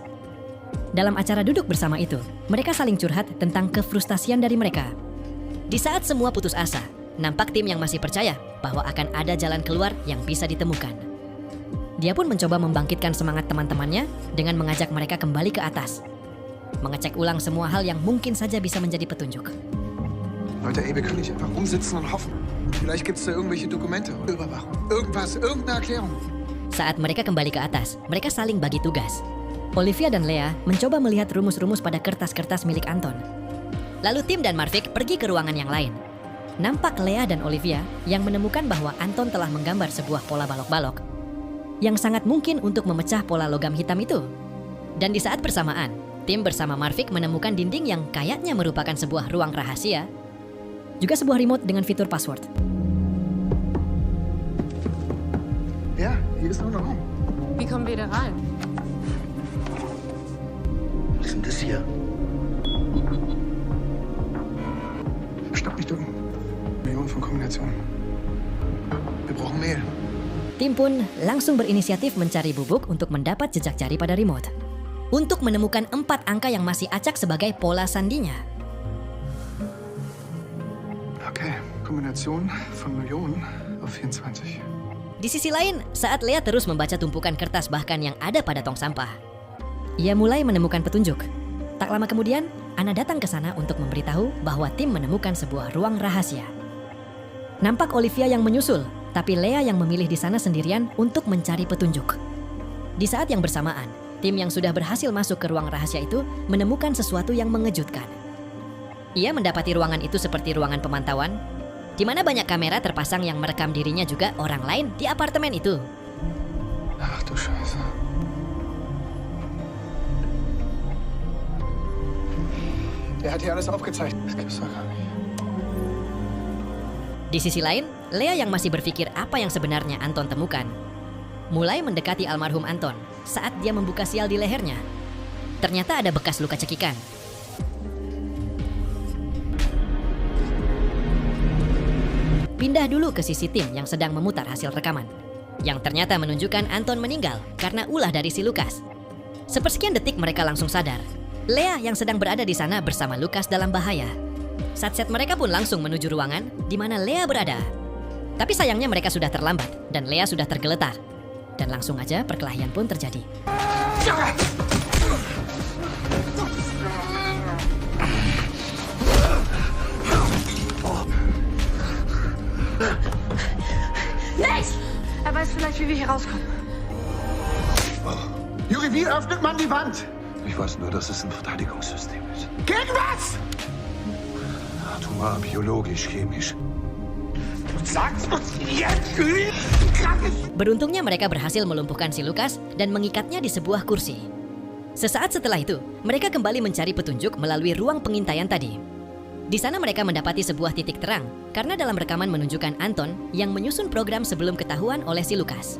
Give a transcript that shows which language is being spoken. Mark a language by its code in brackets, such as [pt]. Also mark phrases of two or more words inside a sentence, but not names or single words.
[id] Dalam acara duduk bersama itu, mereka saling curhat tentang kefrustasian dari mereka. Di saat semua putus asa, nampak tim yang masih percaya bahwa akan ada jalan keluar yang bisa ditemukan. Dia pun mencoba membangkitkan semangat teman-temannya dengan mengajak mereka kembali ke atas, mengecek ulang semua hal yang mungkin saja bisa menjadi petunjuk. [de] Leute, ey, wir können nicht einfach rumsitzen und hoffen. Vielleicht gibt's da irgendwelche Dokumente, Überwachung, irgendwas, irgendeine Erklärung. [id] Saat mereka kembali ke atas, mereka saling bagi tugas. Olivia dan Lea mencoba melihat rumus-rumus pada kertas-kertas milik Anton. Lalu Tim dan Marvik pergi ke ruangan yang lain. Nampak Lea dan Olivia yang menemukan bahwa Anton telah menggambar sebuah pola balok-balok yang sangat mungkin untuk memecah pola logam hitam itu. Dan di saat bersamaan, Tim bersama Marvik menemukan dinding yang kayaknya merupakan sebuah ruang rahasia, juga sebuah remote dengan fitur password. [de] Ja, hier ist noch ein Raum. Wie kommen wir da rein? Was ist denn das hier? Stopp, nicht drücken. Millionen von Kombinationen. Wir brauchen Mail. [id] Tim pun langsung berinisiatif mencari bubuk untuk mendapat jejak jari pada remote, untuk menemukan 4 angka yang masih acak sebagai pola sandinya. [de] Okay, Kombination von Millionen auf 24. [id] Di sisi lain, saat Lea terus membaca tumpukan kertas bahkan yang ada pada tong sampah, ia mulai menemukan petunjuk. Tak lama kemudian, Anna datang ke sana untuk memberitahu bahwa Tim menemukan sebuah ruang rahasia. Nampak Olivia yang menyusul, tapi Lea yang memilih di sana sendirian untuk mencari petunjuk. Di saat yang bersamaan, Tim yang sudah berhasil masuk ke ruang rahasia itu menemukan sesuatu yang mengejutkan. Ia mendapati ruangan itu seperti ruangan pemantauan, di mana banyak kamera terpasang yang merekam dirinya juga orang lain di apartemen itu. [de] Ach du Scheiße. Der hat hier alles aufgezeichnet. Das gibt's doch gar nicht. [id] Di sisi lain, Lea yang masih berpikir apa yang sebenarnya Anton temukan, mulai mendekati almarhum Anton saat dia membuka sial di lehernya. Ternyata ada bekas luka cekikan. Pindah dulu ke sisi Tim yang sedang memutar hasil rekaman, yang ternyata menunjukkan Anton meninggal karena ulah dari si Lucas. Sepersekian detik mereka langsung sadar, Lea yang sedang berada di sana bersama Lucas dalam bahaya. Satset mereka pun langsung menuju ruangan di mana Lea berada. Tapi sayangnya mereka sudah terlambat dan Lea sudah tergeletak. Dan langsung aja perkelahian pun terjadi. [de] Nichts! Er weiß vielleicht, wie wir hier rauskommen. Juri, wie öffnet man die Wand? Ich weiß nur, dass es ein Verteidigungssystem ist. Gegen was? Atomar, biologisch, chemisch. Sag's uns jetzt! Krankes! [id] Beruntungnya mereka berhasil melumpuhkan si Lucas dan mengikatnya di sebuah kursi. Sesaat setelah itu, mereka kembali mencari petunjuk melalui ruang pengintaian tadi. Di sana mereka mendapati sebuah titik terang karena dalam rekaman menunjukkan Anton yang menyusun program sebelum ketahuan oleh si Lucas.